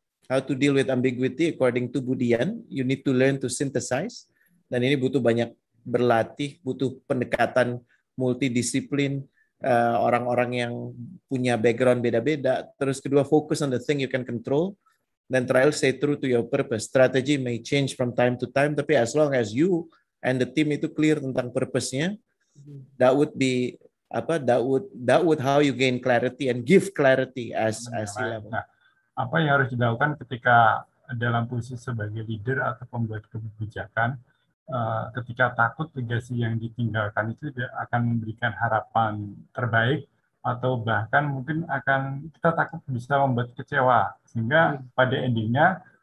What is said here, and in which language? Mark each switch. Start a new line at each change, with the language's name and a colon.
English: How to deal with ambiguity according to Budian. You need to learn to synthesize.
Indonesian: Dan ini butuh banyak berlatih, butuh pendekatan multidisiplin, orang-orang yang punya background beda-beda. Terus kedua,
English: focus on the thing you can control.
Indonesian: Dan terakhir,
English: stay true to your purpose. Strategy may change from time to time,
Indonesian: tapi
English: as long as you and the team
Indonesian: itu
English: clear
Indonesian: tentang
English: purpose-nya, that would be that would how you gain clarity and give clarity as level.
Indonesian: Nah, apa yang harus dilakukan ketika dalam posisi sebagai leader atau pembuat kebijakan, ketika takut legasi yang ditinggalkan itu akan memberikan harapan terbaik atau bahkan mungkin kita takut bisa membuat kecewa, sehingga pada endingnya